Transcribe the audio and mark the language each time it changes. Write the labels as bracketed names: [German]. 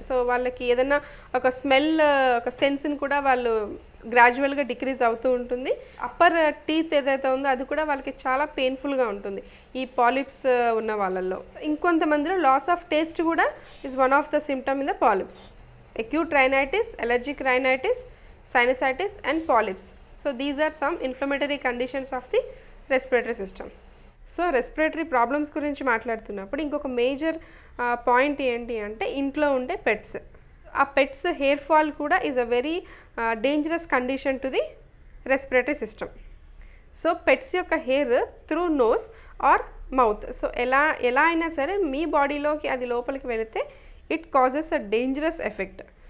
[Telugu] So వాళ్ళకి ఏదైనా ఒక స్మెల్ ఒక సెన్స్ని కూడా వాళ్ళు గ్రాడ్యువల్గా డిక్రీజ్ అవుతూ ఉంటుంది. అప్పర్ టీత్ ఏదైతే ఉందో అది కూడా వాళ్ళకి చాలా పెయిన్ఫుల్గా ఉంటుంది ఈ పాలిప్స్ ఉన్న వాళ్ళల్లో. ఇంకొంతమందిలో లాస్ ఆఫ్ టేస్ట్ కూడా [English] Is one of the symptom in the polyps. acute rhinitis, allergic rhinitis, sinusitis and polyps. So these are some inflammatory conditions of the respiratory system. [Telugu] So respiratory problems గురించి మాట్లాడుతున్నప్పుడు ఇంకొక major point ఏంటి అంటే ఇంట్లో ఉండే pets. ఆ pets hair fall కూడా [English] Is a very dangerous condition to the respiratory system. [Telugu] So pets యొక్క hair through nose are mouth, so ఎలా అయినా సరే మీ బాడీలోకి అది లోపలికి వెళితే [English] It causes a dangerous effect.